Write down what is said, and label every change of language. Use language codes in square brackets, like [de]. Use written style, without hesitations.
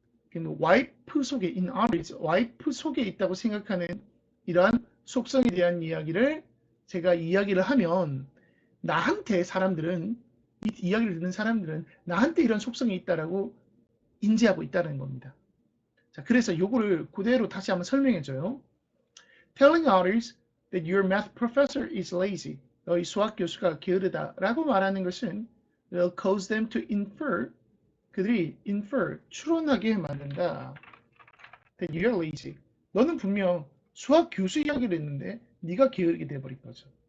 [ko] 그러면 와이프 속에, in others, 와이프 속에 있다고 생각하는 이러한 속성에 대한 이야기를 제가 이야기를 하면 나한테 사람들은, 이 이야기를 듣는 사람들은 나한테 이런 속성이 있다라고 인지하고 있다는 겁니다. 자, 그래서 요거를 그대로 다시 한번 설명해줘요. [en] Telling others that your math professor is lazy. [ko] 너희 수학 교수가 게으르다라고 말하는 것은 [en] will cause them to infer. [ko] 그들이 infer, 추론하게 만든다. [en] That you're lazy. [ko] 너는 분명 수학 교수 이야기를 했는데 네가 게으르게 돼버린 거죠.